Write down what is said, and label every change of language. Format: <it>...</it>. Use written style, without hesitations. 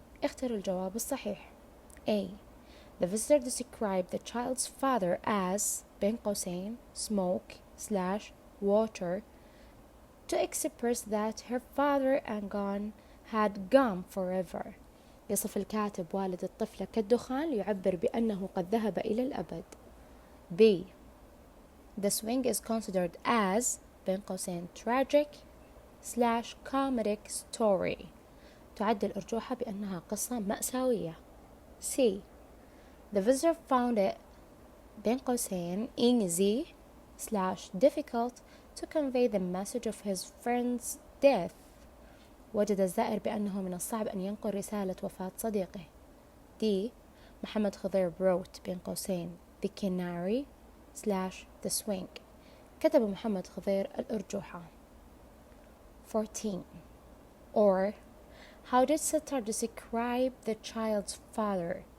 <ar>اختر الجواب الصحيح. A.</ar> <en>The visitor described the child's father as</en> <ar>بين قوسين</ar> <en>smoke / water to express that her father and gone had gone forever.</en> <ar>يصف الكاتب والد الطفلة كالدخان ليعبر بأنه قد ذهب إلى الأبد. B.</ar> <en>The swing is considered as</en> <ar>بين قوسين</ar> <en>tragic / comedic story.</en> <ar>تعد الأرجوحة بأنها قصة مأساوية. C.</ar> <en>The visitor found it</en> <ar>بين قوسين</ar> <en>easy / difficult to convey the message of his friend's death.</en> <ar>وجد الزائر بأنه من الصعب أن ينقل رسالة وفاة صديقه. D.</ar> <en>محمد خضير wrote</en> <ar>بين قوسين</ar> <en>the canary / the swing.</en> <ar>كتب محمد خضير الأرجوحة. 14.</ar> <en>Or how did Sattar describe the child's father?</en>